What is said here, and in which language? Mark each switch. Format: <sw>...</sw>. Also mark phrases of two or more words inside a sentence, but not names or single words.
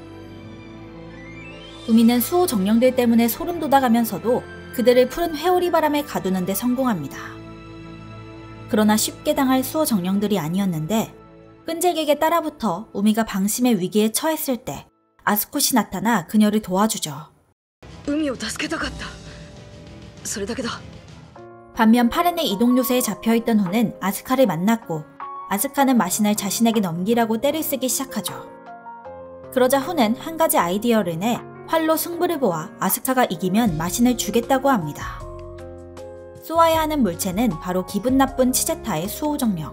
<ko>우미는 수호 정령들 때문에 소름 돋아가면서도 그들을 푸른 회오리 바람에 가두는 데 성공합니다. 그러나 쉽게 당할 수호 정령들이 아니었는데 끈질기게 따라붙어 우미가 방심의 위기에 처했을 때 아스콧이 나타나 그녀를 도와주죠.</ko> <ja>海を助けたかった。それだけだ。</ja> <ko>반면 파렌의 이동 요새에 잡혀있던 후는 아스카를 만났고 아스카는 마신을 자신에게 넘기라고 떼를 쓰기 시작하죠. 그러자 후는 한 가지 아이디어를 내 활로 승부를 보아 아스카가 이기면 마신을 주겠다고 합니다. 쏘아야 하는 물체는 바로 기분 나쁜 치제타의 수호정령.</ko>